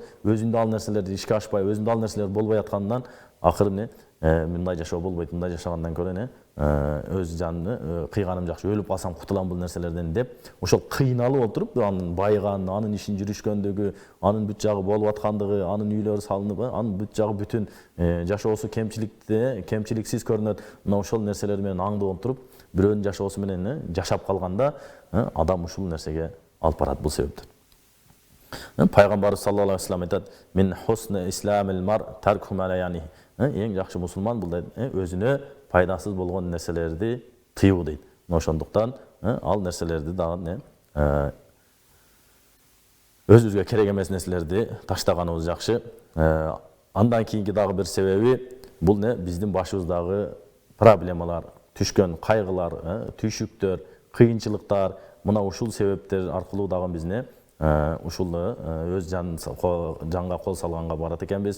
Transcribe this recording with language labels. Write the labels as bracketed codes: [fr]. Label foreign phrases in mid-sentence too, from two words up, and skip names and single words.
[ky] Өзүндө ал нерселерди ишке ашпай, өзүндө ал нерселер болбой аткандан акыры мындай жашоо болбойт, мындай жашагандан көрө өз жанын кыйганым жакшы, өлүп калсам кутулам бул нерселерден деп, ошол кыйналып отуруп, анын байыганын, анын ишин жүрүшкөндүгү, анын бүт жагы болуп аткандыгы, анын үйлөрү салынып, анын бүт жагы бүтүн жашоосу кемчиликсиз көрүнөт. Мына ошол нерселер менен аңдып отуруп, бирөөнүн жашоосу менен жашап калганда, адам ушул нерсеге алып барат бул себептен. Пайгамбарыбыз [ar] صلى الله عليه وسلم [ky] айтат: [ar] "من حسن إسلام المرء ترك ما لا يعنيه." [ky] Эң жакшы мусулман бул өзүнө пайдасыз болгон нерселерди тыюу дейт. Ошондуктан ал нерселерди дагы өзүбүзгө керек эмес нерселерди таштаганыбыз жакшы. Андан кийинки дагы бир себеби бул биздин башыбыздагы проблемалар, түшкөн кайгылар, түйшүктөр, кыйынчылыктар, мына ушул себептер аркылуу дагы биз ушул өз жанга кол салганга барат экенбиз.